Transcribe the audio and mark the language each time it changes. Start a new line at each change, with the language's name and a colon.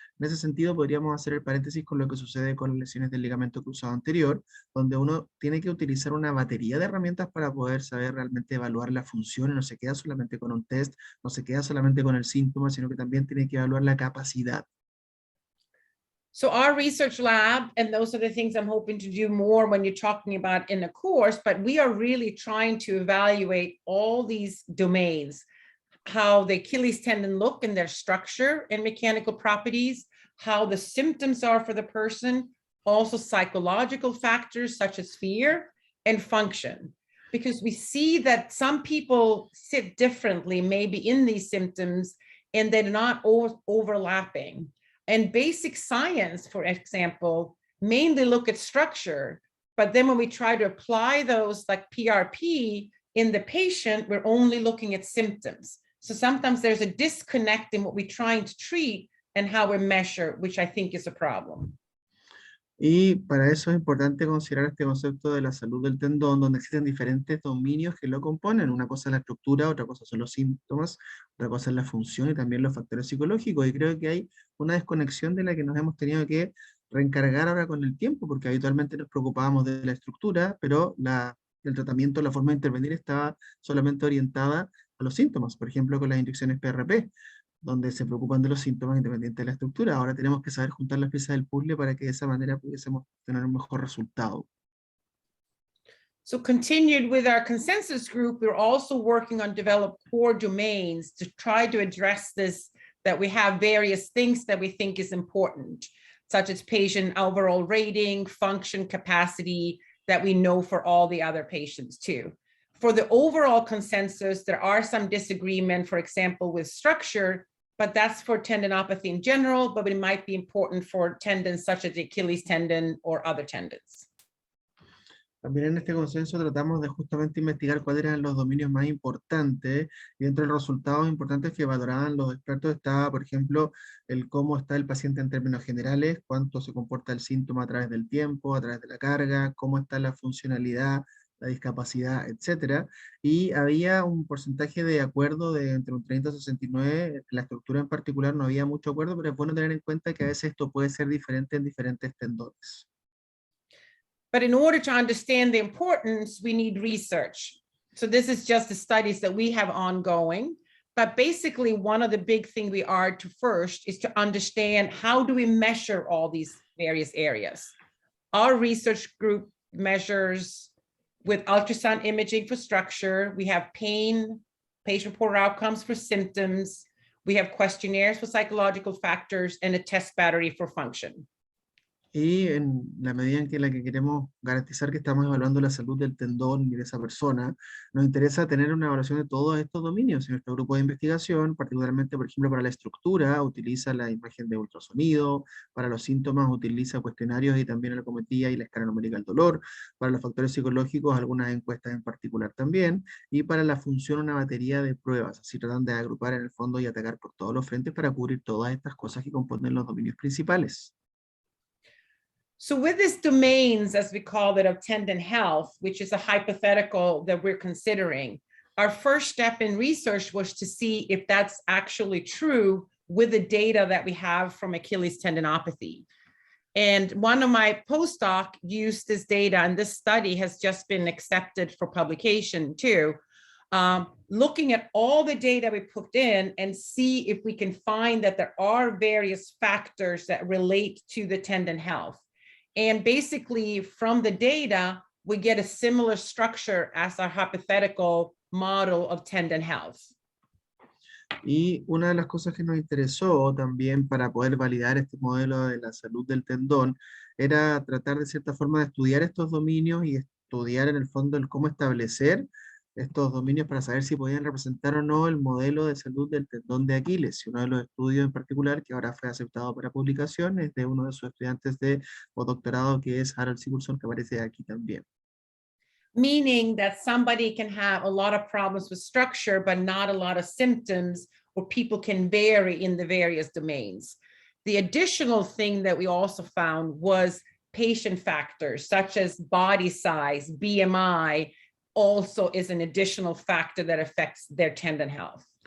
Spanish: En ese sentido podríamos hacer el paréntesis con lo que sucede con las lesiones del ligamento cruzado anterior, donde uno tiene que utilizar una batería de herramientas para poder saber realmente evaluar la función, y no se queda solamente con un test, no se queda solamente con el síntoma, sino que también tiene que evaluar la capacidad.
English: So our research lab, and those are the things I'm hoping to do more when you're talking about in a course, but we are really trying to evaluate all these domains, how the Achilles tendon look in their structure and mechanical properties, how the symptoms are for the person, also psychological factors such as fear and function. Because we see that some people sit differently, maybe in these symptoms, and they're not overlapping. And basic science, for example, mainly look at structure, but then when we try to apply those like PRP in the patient, we're only looking at symptoms. So sometimes there's a disconnect in what we're trying to treat and how we measure, which I think is a problem.
Spanish: Y para eso es importante considerar este concepto de la salud del tendón, donde existen diferentes dominios que lo componen. Una cosa es la estructura, otra cosa son los síntomas, otra cosa es la función y también los factores psicológicos. Y creo que hay una desconexión de la que nos hemos tenido que reencargar ahora con el tiempo, porque habitualmente nos preocupábamos de la estructura, pero el tratamiento, la forma de intervenir estaba solamente orientada a los síntomas, por ejemplo con las inyecciones PRP, donde se preocupan de los síntomas independientes de la estructura. Ahora tenemos que saber juntar las piezas del puzzle para que de esa manera pudiésemos tener un mejor resultado.
English: So continued with our consensus group, we're also working on develop core domains to try to address this, that we have various things that we think is important, such as patient overall rating, function, capacity, that we know for all the other patients too. For the overall consensus, there are some disagreement, for example, with structure, but that's for tendinopathy in general, but it might be important for tendons such as the Achilles tendon or other tendons.
Spanish: También en este consenso tratamos de justamente investigar cuáles eran los dominios más importantes, y entre los resultados importantes que valoraban los expertos estaba, por ejemplo, el cómo está el paciente en términos generales, cuánto se comporta el síntoma a través del tiempo, a través de la carga, cómo está la funcionalidad, la discapacidad, etcétera, y había un porcentaje de acuerdo de entre un 30 y 69, la estructura en particular no había mucho acuerdo, pero es bueno tener en cuenta que a veces esto puede ser diferente en diferentes tendones.
English: But in order to understand the importance, we need research. So this is just the studies that we have ongoing, but basically one of the big things we are to first is to understand how do we measure all these various areas. Our research group measures with ultrasound imaging for structure. We have pain, patient-reported outcomes for symptoms. We have questionnaires for psychological factors and a test battery for function.
Spanish: Y en la medida en la que queremos garantizar que estamos evaluando la salud del tendón y de esa persona, nos interesa tener una evaluación de todos estos dominios. En nuestro grupo de investigación, particularmente, por ejemplo, para la estructura, utiliza la imagen de ultrasonido, para los síntomas utiliza cuestionarios y también la ergometría y la escala numérica del dolor, para los factores psicológicos, algunas encuestas en particular también, y para la función una batería de pruebas. Así tratan de agrupar en el fondo y atacar por todos los frentes para cubrir todas estas cosas que componen los dominios principales.
English: So with these domains, as we call it, of tendon health, which is a hypothetical that we're considering, our first step in research was to see if that's actually true with the data that we have from Achilles tendinopathy. And one of my postdoc used this data, and this study has just been accepted for publication too, looking at all the data we put in and see if we can find that there are various factors that relate to the tendon health. And basically from the data, we get a similar structure as our hypothetical model of tendon health.
Spanish: Y una de las cosas que nos interesó también para poder validar este modelo de la salud del tendón era tratar de cierta forma de estudiar estos dominios y estudiar en el fondo el cómo establecer estos dominios para saber si podían representar o no el modelo de salud del tendón de Aquiles. Y uno de los estudios en particular que ahora fue aceptado para publicación es de uno de sus estudiantes de postdoctorado, que es Harold Sigurdsson, que aparece aquí también.
English: Meaning that somebody can have a lot of problems with structure, but not a lot of symptoms, or people can vary in the various domains. The additional thing that we also found was patient factors, such as body size, BMI, also is an additional factor that affects their tendon health.